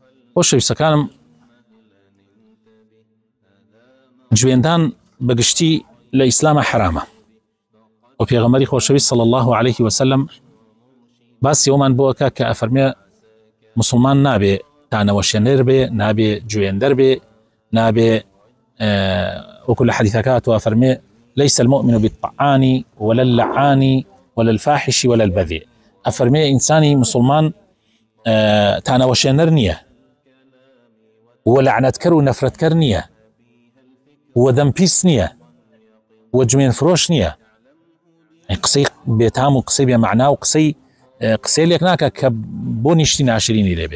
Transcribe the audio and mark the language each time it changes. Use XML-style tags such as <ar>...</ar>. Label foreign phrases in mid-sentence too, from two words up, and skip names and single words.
<ckb>خۆشەویستەکانم جوێندان بەگشتی لە ئیسلامە حرامە و پێغەمبەری خۆشەویست</ckb> <ar>صلی الله عليه وسلم</ar> <ckb>باسی ئەومان بۆکە کە ئەفەرمێ مسلمان نابێ تانەوەشێنەر بێ، نابێ جوێندەر بێ، نابێ وەکو لە حەدیثەکە و ئەفەرمێ</ckb> <ar>ليس المؤمن بالطعان ولا اللعان ولا الفاحش ولا البذيء.</ar> <ckb>ئەفەرمێ ئینسانی مسلمان تانەوەشێنەر نییە و لەعنەتکەر و نەفرەتکەر نییە و دەمپیس نییە و جوێن فرۆش نییە. قسەی بێتام و قسەی بێمەعنا و قسەی لێک ناکە کە بۆ نیشتی ناشرینی لێبێ.</ckb>